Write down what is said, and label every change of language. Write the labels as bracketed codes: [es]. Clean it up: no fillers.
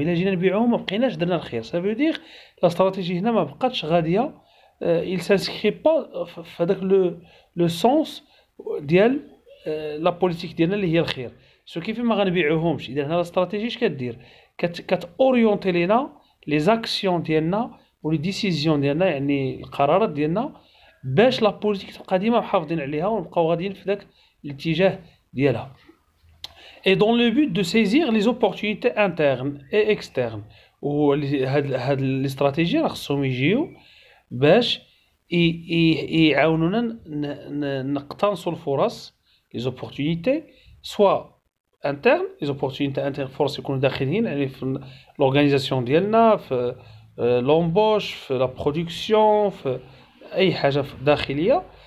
[ar] الا جينا نبيعوهم ما بقيناش درنا الخير. سافو دير لا استراتيجي هنا ما بقاتش غاديه، [fr] il s'inscrit pas [ar] في هذاك لو سونس ديال لا بوليتيك ديالنا اللي هي الخير. سو كيف ما غنبيعوهمش. اذا هنا لا استراتيجي اش كدير؟ كتاورينتي لينا لي زاكسيون ديالنا ولي ديسيزيون ديالنا، يعني القرارات ديالنا، باش لا بوليتيك تبقى ديما محافظين عليها ونبقاو غاديين في داك الاتجاه ديالها. [fr] et dans le but de saisir les opportunités internes et externes. [ar] هاد الاستراتيجيه راه خصهم يجيو باش يعاونونا نقتنصوا الفرص، لي زوبورتونيتي سوا انترن، لي زوبورتونيتي انترن فرص يكونوا داخليين، يعني في لورغانيزاسيون ديالنا، في لومبوش، في لا برودكسيون، في اي حاجه داخليه.